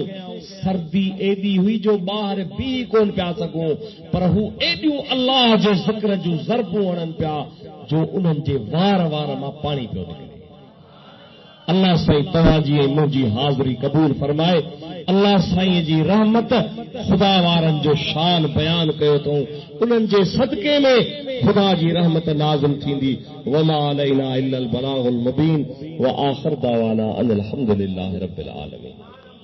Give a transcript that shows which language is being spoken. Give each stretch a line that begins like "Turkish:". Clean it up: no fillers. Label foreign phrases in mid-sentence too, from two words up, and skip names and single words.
Sindhi: सर्दी एॾी हुई जो ॿाहिरि बीह कोन पिया सघूं पर हू एॾियूं अल्लाह जे ज़िक्र जूं ज़रबूं हणनि पिया जो उन्हनि जे वार मां पाणी पियो निकिरे. अल्लाह साईं तव्हांजी ऐं मुंहिंजी हाज़िरी क़बूल फरमाए. अल्लाह साईं जी रहमत ख़ुदा वारनि जो शान बयान कयो अथऊं उन्हनि जे सदके में ख़ुदा जी रहमत नाज़िल थींदी.
Arabic: وما علينا إلا البلاغ المبين وآخر دعوانا أن الحمد لله رب العالمين.